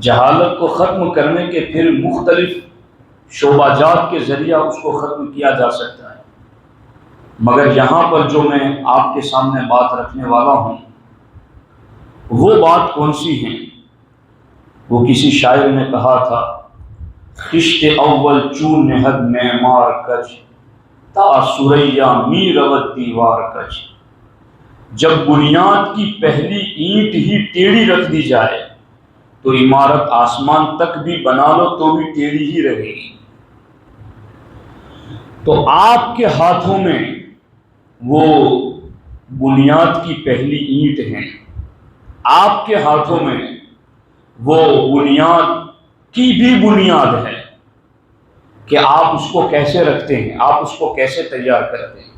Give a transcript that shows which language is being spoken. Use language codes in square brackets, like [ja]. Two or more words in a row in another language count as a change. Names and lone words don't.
[ur] جہالت کو ختم کرنے کے پھر مختلف شعبہ جات کے ذریعہ اس کو ختم کیا جا سکتا ہے، مگر یہاں پر جو میں آپ کے سامنے بات رکھنے والا ہوں وہ بات کون سی ہے؟ وہ کسی شاعر نے کہا تھا، [fa] خشت اول چون نہد معمار کج، تا سریا می رود دیوار کج۔ [ur] جب بنیاد کی پہلی اینٹ ہی ٹیڑھی رکھ دی جائے تو عمارت آسمان تک بھی بنا لو تو بھی ٹیڑھی ہی رہے گی۔ تو آپ کے ہاتھوں میں وہ بنیاد کی پہلی اینٹ ہیں، آپ کے ہاتھوں میں وہ بنیاد کی بھی بنیاد ہے کہ آپ اس کو کیسے رکھتے ہیں، آپ اس کو کیسے تیار کرتے ہیں۔